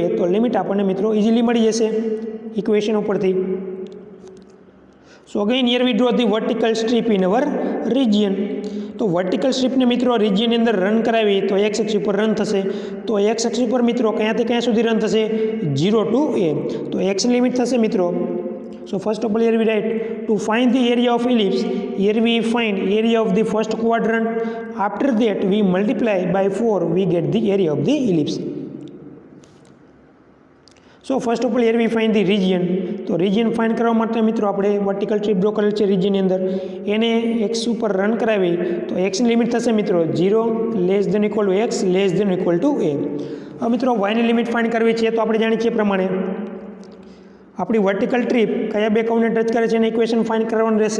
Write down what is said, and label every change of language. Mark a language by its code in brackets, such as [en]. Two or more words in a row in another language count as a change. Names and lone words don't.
[gu] તો લિમિટ આપણને મિત્રો ઇઝીલી મળી જશે ઇક્વેશન ઉપરથી. [en] So again here we draw the vertical strip in our region. [gu] તો [en] vertical strip [gu] મિત્રો રિજિયનની અંદર રન કરાવી તો [en] x axis [gu] ઉપર રન થશે. તો [en] x axis [gu] ઉપર મિત્રો ક્યાંથી ક્યાં સુધી રન થશે? [en] 0 to a. [gu] તો એક્સની લિમિટ થશે મિત્રો. [en] So first of all here we write to find the area of ellipse. Here we find area of the first quadrant. After that we multiply by 4, we get the area of the ellipse. So first of all here we find the region. [gu] તો [en] region find [gu] કરવા માટે મિત્રો આપણે [en] vertical strip draw [gu] કરેલ છે રિજિયનની અંદર, એને x ઉપર રન કરાવી તો x ની લિમિટ થશે મિત્રો [en] 0 less than equal to x less than equal to a. [gu] હવે મિત્રો y ની લિમિટ ફાઇન્ડ કરવી છે તો આપણે જાણીએ છીએ પ્રમાણે આપણી [en] vertical trip [gu] કયા બે કર્વને ટચ કરે છે એની [en] equation find [gu] કરવાનું રહેશે.